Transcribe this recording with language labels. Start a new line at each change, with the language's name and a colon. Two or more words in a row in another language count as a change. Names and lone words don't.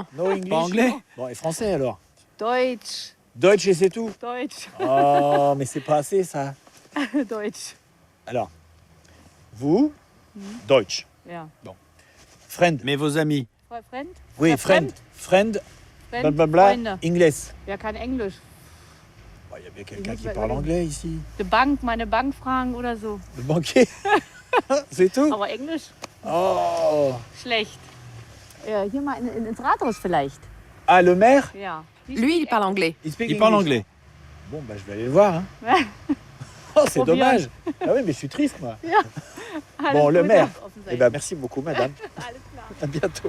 English: No English.
French: Pas anglais? Bon, et français alors?
German: Deutsch.
French: Deutsch et c'est tout?
German: Deutsch.
French: Oh, mais c'est pas assez ça.
German: Deutsch.
French: Alors, vous,
German: Deutsch. Ja.
French: Bon. Friend. Mais vos amis? Friend? Oui,
German: Ja,
English: friend. Friend. Friend, Blablabla.
German: Freunde. English. Wer kann Englisch?
French: Il y a bien quelqu'un qui parle anglais ici.
German: Die Bank, meine Bank fragen oder so.
French: Le banquier. C'est tout?
German: Aber Englisch? Oh. Schlecht. Hier mal ins Rathaus vielleicht.
French: Ah, le maire?
German: Ja.
French: Lui, il parle anglais.
English: speak
French: Il parle
English: English.
French: anglais. Bon, bah je vais aller le voir. Hein. Oh, c'est
German: Probieren.
French: dommage. Ah oui, mais je suis triste, moi.
German: Ja.
French: Bon, le
German: Alles
French: maire.
German: Gute auf dem
French: Eh
German: Seite.
French: ben, merci beaucoup, madame.
German: Alles klar.
French: À bientôt.